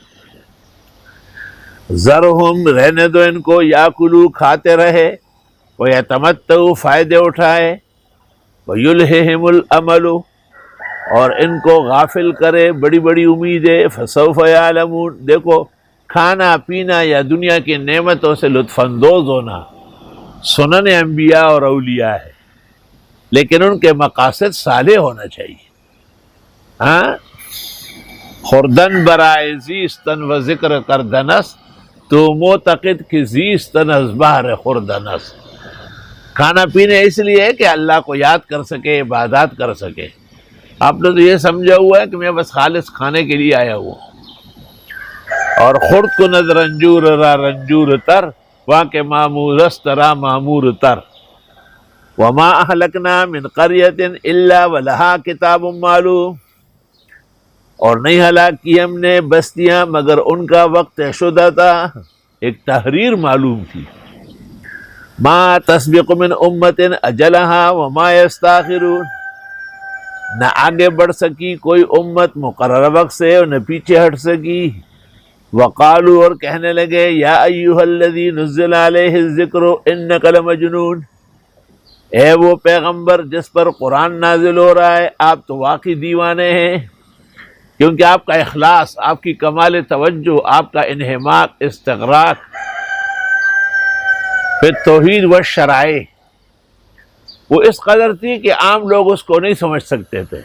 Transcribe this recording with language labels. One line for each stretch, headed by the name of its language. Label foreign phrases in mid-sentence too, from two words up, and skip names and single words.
Urdu: ذرہم، رہنے دو ان کو، یاکلو، کھاتے رہے، ویتمتعوا، فائدے اٹھائے،
Arabic: ویلہہم الامل،
Urdu: اور ان کو غافل کرے بڑی بڑی امیدیں،
Arabic: فسوف یعلمون،
Urdu: دیکھو کھانا پینا یا دنیا کی نعمتوں سے لطف اندوز ہونا سنن انبیاء اور اولیاء ہے، لیکن ان کے مقاصد صالح ہونا چاہیے۔ ہاں،
Persian: خوردن برائے زیستن و ذکر کردنس، تو معتقد کی زیستن از بہر خوردنس،
Urdu: کھانا پینے اس لیے ہے کہ اللہ کو یاد کر سکے، عبادات کر سکے۔ آپ نے تو یہ سمجھا ہوا ہے کہ میں بس خالص کھانے کے لیے آیا ہوا ہوں۔
Persian: اور خورد کو نظر رنجور را رنجور تر، وہاں کے معمور است را معمور تر،
Arabic: وما اہلکنا من قریۃ الا ولہا کتاب معلوم،
Urdu: اور نہیں ہلاک کی ہم نے بستیاں مگر ان کا وقت شدہ تھا، ایک تحریر معلوم تھی۔
Arabic: ما تسبق من امت اجلہا وما یستاخرون،
Urdu: نہ آگے بڑھ سکی کوئی امت مقررہ وقت سے اور نہ پیچھے ہٹ سکی۔ وقالوا، اور کہنے لگے،
Arabic: یا ایہا الذی نزل علیہ الذکر انک لمجنون،
Urdu: اے وہ پیغمبر جس پر قرآن نازل ہو رہا ہے آپ تو واقعی دیوانے ہیں، کیونکہ آپ کا اخلاص، آپ کی کمال توجہ، آپ کا انہماک، استغراق پھر توحید و شرائع وہ اس قدر تھی کہ عام لوگ اس کو نہیں سمجھ سکتے تھے.